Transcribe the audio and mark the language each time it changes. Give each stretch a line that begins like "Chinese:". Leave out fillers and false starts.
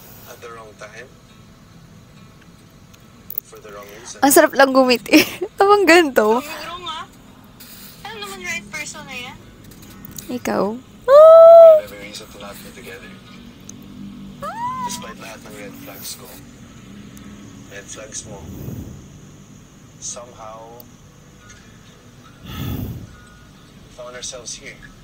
English: At the wrong time. For the wrong reason.
Filipino: Ang sarap lang gumiti. Tamang ganito. Ang wrong, ah. Ano naman
English: right person
Filipino: na yan? Ikaw?
English: We had every reason to not be together.
Filipino: Despite lahat ng red flags ko. Red flags mo.
English: Somehow, we found ourselves here.